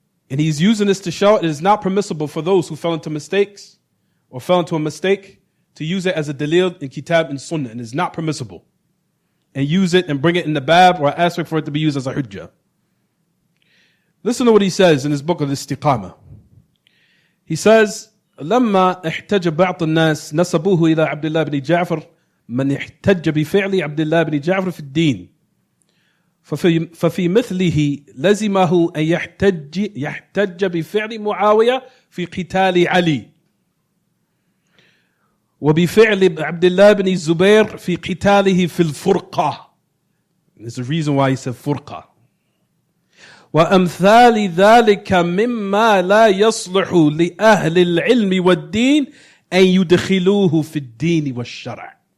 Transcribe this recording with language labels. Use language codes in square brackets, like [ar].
[en] And he's using this to show it is not permissible for those who fell into mistakes or fell into a mistake to use it as a dalil in kitab and sunnah. And it's not permissible. And use it and bring it in the bab or aspect for it to be used as a hujjah. Listen to what he says in his book of Istiqama. He says, [ar] لما احتج بعض الناس نسبوه إلى عبد الله بن جعفر من احتج بفعل عبد الله بن جعفر في الدين ففي مثله لزمه أن يحتج بفعل معاوية في قتال علي وبفعل عبد الله بن الزبير في قتاله في الفرقة. [en] There's a reason why he said فرقة. [ar] وأمثال ذلك مما لا يصلح لأهل العلم والدين أن يدخلوه في الدين والشرع.